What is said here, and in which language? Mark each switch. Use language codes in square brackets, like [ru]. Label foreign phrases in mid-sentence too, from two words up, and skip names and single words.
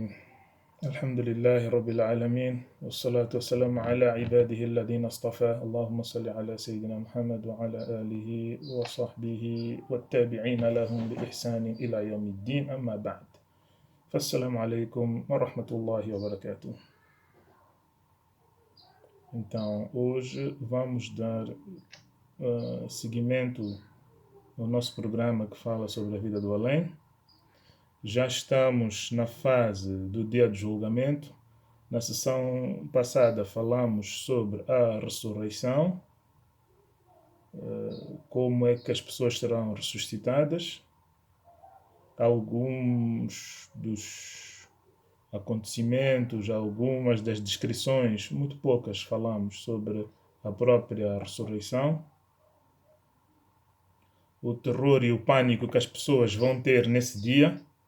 [ar] الحمد لله رب العالمين، والصلاة والسلام على عباده الذين اصطفى. اللهم صل على سيدنا محمد وعلى آله وصحبه والتابعين لهم بإحسان إلى يوم الدين. أما بعد، فالسلام عليكم ورحمة الله وبركاته. [pt] Então, hoje vamos dar seguimento ao nosso programa que fala sobre a vida do além. Já estamos na fase do dia de julgamento. Na sessão passada falamos sobre a ressurreição, como é que as pessoas serão ressuscitadas, alguns dos acontecimentos, algumas das descrições, muito poucas falamos sobre a própria ressurreição, o terror e o pânico que as pessoas vão ter nesse dia.